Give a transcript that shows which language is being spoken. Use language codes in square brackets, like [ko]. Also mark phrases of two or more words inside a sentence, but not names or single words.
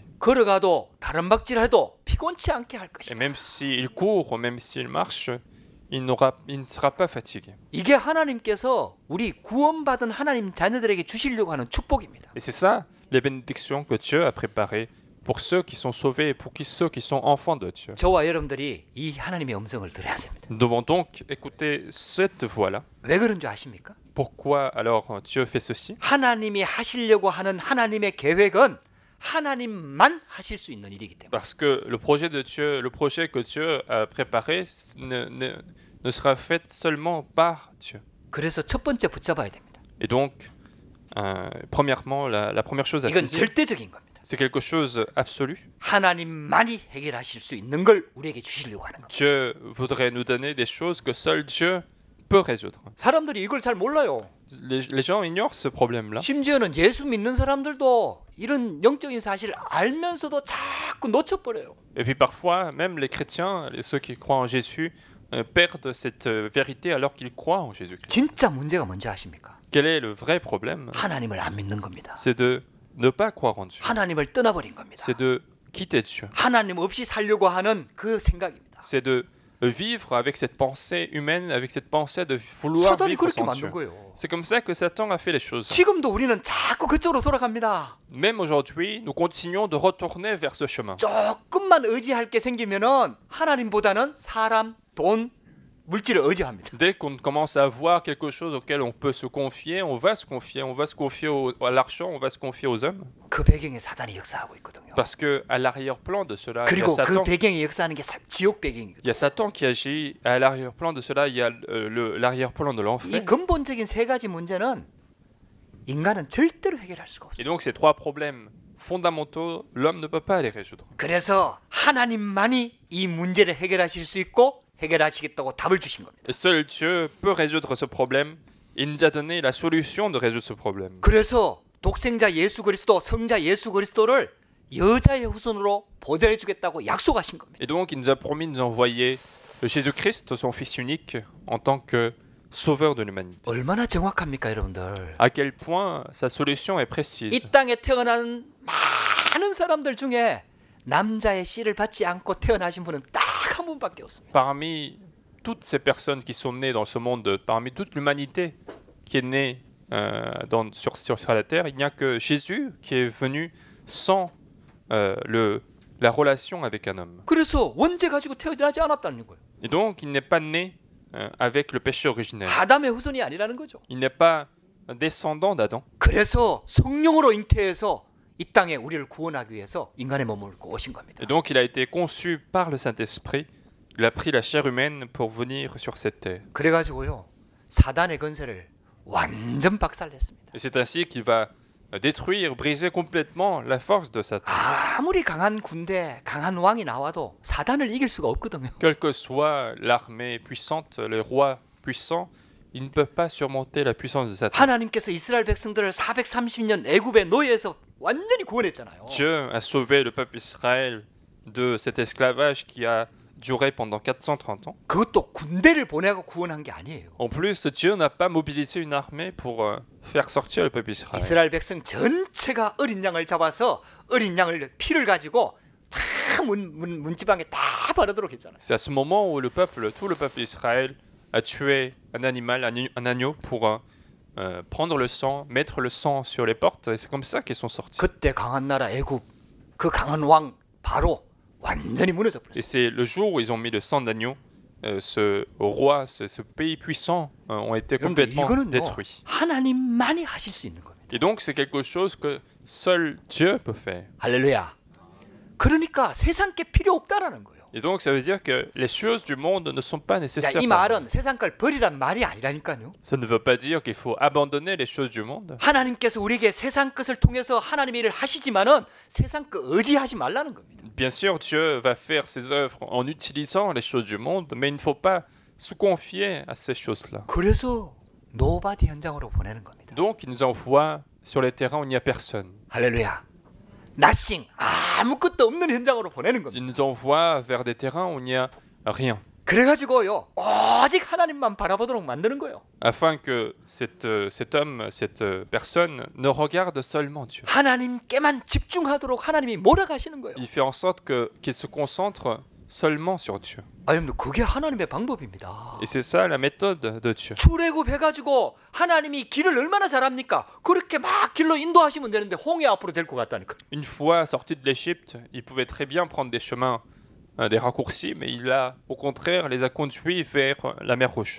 [ko] 걸어가도 다른 박질해도 피곤치 않게 할 [fr] Et [ko] 것이다. [fr] même s'il court, même s'il marche, il ne sera pas fatigué. [ko] 이게 하나님께서 우리 구원받은 하나님 자녀들에게 주시려고 하는 축복입니다. [fr] Et c'est ça, les bénédictions que Dieu a préparées pour ceux qui sont sauvés et pour ceux qui sont enfants de Dieu. [ko] 저와 여러분들이 이 하나님의 음성을 들어야 됩니다. [fr] Nous devons donc écouter cette voix-là. [ko] 왜 그런 줄 아십니까? [fr] Pourquoi alors Dieu fait ceci? [ko] 하나님이 하시려고 하는 하나님의 계획은 하나님만 하실 수 있는 일이기 때문에. [fr] Parce que le projet de Dieu, le projet que Dieu a préparé ne sera fait seulement par Dieu. [ko] 그래서 첫 번째 붙잡아야 됩니다. [fr] Et donc, premièrement, la première chose à [ko] 이건 [fr] saisir, [ko] 절대적인 겁니다. [fr] c'est quelque chose absolu. [ko] 하나님만이 해결하실 수 있는 걸 우리에게 주시려고 하는 겁니다. [fr] Dieu voudrait nous donner des choses que seul Dieu peut résoudre. [ko] 사람들이 이걸 잘 몰라요. [fr] Les gens ignorent ce problème-là. [ko] 심지어는 예수 믿는 사람들도 이런 영적인 사실을 알면서도 자꾸 놓쳐버려요. [fr] Et puis parfois, même les chrétiens, ceux qui croient en Jésus, perdent cette vérité alors qu'ils croient en Jésus-Christ. [ko] 진짜 문제가 뭔지 아십니까? [fr] Quel est le vrai problème? [ko] 하나님을 안 믿는 겁니다. [fr] C'est de ne pas croire en Dieu. [ko] 하나님을 떠나버린 겁니다. [fr] C'est de quitter Dieu. [ko] 하나님 없이 살려고 하는 그 생각입니다. [fr] C'est de vivre avec cette pensée humaine, avec cette pensée de vouloir [ko] 사단이 [fr] vivre [ko] 그렇게 [fr] sans [ko] 만든 [fr] Dieu. [ko] 거예요. [fr] C'est comme ça que Satan a fait les choses. [ko] 지금도 우리는 자꾸 그쪽으로 돌아갑니다. [fr] Même aujourd'hui, nous continuons de retourner vers ce chemin. [ko] 조금만 의지할 게 생기면은 하나님보다는 사람, 돈, 물질을 의지합니다. [fr] Dès qu'on commence à avoir quelque chose auquel on peut se confier, on va se confier à l'argent, on va se confier aux hommes. [ko] 그 배경에 사단이 역사하고 있거든요. [fr] Parce que à l'arrière-plan de cela, il y a [ko] 그리고 그 [fr] Satan. [ko] 배경에 역사하는 게 지옥 배경이거든요. [fr] Il y a Satan qui agit. À l'arrière-plan de cela, il y a l'arrière-plan de [ko] 이 [fr] l'enfer. [ko] 근본적인 세 가지 문제는 인간은 절대로 해결할 수가 [fr] Et [ko] 없어요. [fr] donc ces trois problèmes fondamentaux, l'homme ne peut pas les résoudre. [ko] 그래서 하나님만이 이 문제를 해결하실 수 있고 해결하시겠다고 답을 주신 겁니다. [fr] Et seul Dieu peut résoudre ce problème. Il nous a donné la solution de résoudre ce problème. [ko] 그래서 독생자 예수 그리스도, 성자 예수 그리스도를 여자의 후손으로 보내해 주겠다고 약속하신 겁니다. [fr] Et donc il nous a promis de nous envoyer Jésus-Christ, son Fils unique, en tant que sauveur de l'humanité. [ko] 얼마나 정확합니까, 여러분들? [fr] À quel point sa solution est précise. [ko] 이 땅에 태어난 많은 사람들 중에 남자의 씨를 받지 않고 태어나신 분은 딱 한 분밖에 없습니다. [fr] Parmi toutes ces personnes qui sont nées dans ce monde, parmi toute l'humanité qui est née sur la terre, il n'y a que Jésus qui est venu sans la relation avec un homme. [ko] 그래서 원죄 가지고 태어나지 않았다는 거예요. [fr] Et donc, il n'est pas né avec le péché originel. [ko] 아담의 후손이 아니라는 거죠. [fr] Il n'est pas descendant d'Adam. [ko] 그래서 성령으로 잉태해서 이 땅에 우리를 구원하기 위해서 인간의 몸을 입고 오신 겁니다. [fr] Et donc, il a été conçu par le Saint-Esprit. Il a pris la chair humaine pour venir sur cette terre. [ko] 그래가지고요, 사단의 권세를 완전 박살냈습니다. [fr] Et c'est ainsi qu'il va détruire, briser complètement la force de Satan. [ko] 아무리 강한 군대, 강한 왕이 나와도 사단을 이길 수가 없거든요. [fr] Quelle que soit l'armée puissante, les rois puissants, ils ne peuvent pas surmonter la puissance de Satan. [ko] 하나님께서 이스라엘 백성들을 430년 애굽의 노예에서 완전히 구원했잖아요. [fr] Dieu a sauvé le peuple Israël de cet esclavage qui a duré pendant 430 ans. [ko] 그것도 군대를 보내고 구원한 게 아니에요. [fr] En plus, Dieu n'a pas mobilisé une armée pour faire sortir le peuple Israël. [ko] 이스라엘 백성 전체가 어린 양을 잡아서 어린 양을 피를 가지고 다 문지방에 다 바르도록 했잖아요. [fr] C'est à ce moment où tout le peuple d'Israël a tué un animal, un agneau pour prendre le sang, mettre le sang sur les portes, et c'est comme ça qu'ils sont sortis. [ko] 그때 강한 나라 애굽 그 강한 왕 바로 완전히 무너져 [fr] Et [ko] 버렸어요. [fr] c'est le jour où ils ont mis le sang d'agneau, ce roi, ce pays puissant ont été [ko] 여러분들 [fr] complètement [ko] 이거는 [fr] détruits. [ko] 하나님만이 하실 수 있는 겁니다. [fr] Et donc c'est quelque chose que seul Dieu peut faire. [ko] 할렐루야. 그러니까 세상 게 필요 없다라는 거예요. [fr] Et donc ça veut dire que les choses du monde ne sont pas [ko] 야, [fr] nécessaires. [ko] 이 [fr] pour nous. [ko] 말은 세상 걸 버리란 말이 아니라니까요. [fr] Ça ne veut pas dire qu'il faut abandonner les choses du monde. [ko] 하나님께서 우리에게 세상 것을 통해서 하나님의 일을 하시지만은 세상 것 의지하지 말라는 겁니다. [fr] Bien sûr, Dieu va faire ses œuvres en utilisant les choses du monde, mais il ne faut pas se confier à ces choses-là. [ko] 그래서 노바디 현장으로 보내는 겁니다. [fr] Donc il nous envoie sur les terrains où il n'y a personne. [ko] 할렐루야. 나싱 아무것도 없는 현장으로 보내는 겁니다. [fr] Il nous envoie vers des terrains où il n'y a rien, [ko] 그래가지고요 오직 하나님만 바라보도록 만드는 거예요. [fr] afin que cet homme, cette personne ne regarde seulement Dieu. [ko] 하나님께만 집중하도록 하나님이 몰아가시는 거예요. [fr] Il fait en sorte qu'il se concentre seulement sur Dieu. [ko] 여러분들 그게 하나님의 방법입니다. [fr] Et c'est ça la méthode de Dieu. [ko] 출애굽 해가지고 하나님이 길을 얼마나 잘합니까? 그렇게 막 길로 인도하시면 되는데 홍해 앞으로 될 것 같다니까. [fr] Une fois sorti de l'Égypte, il pouvait très bien prendre des chemins, des raccourcis, mais il a, au contraire, les a conduits vers la mer Rouge.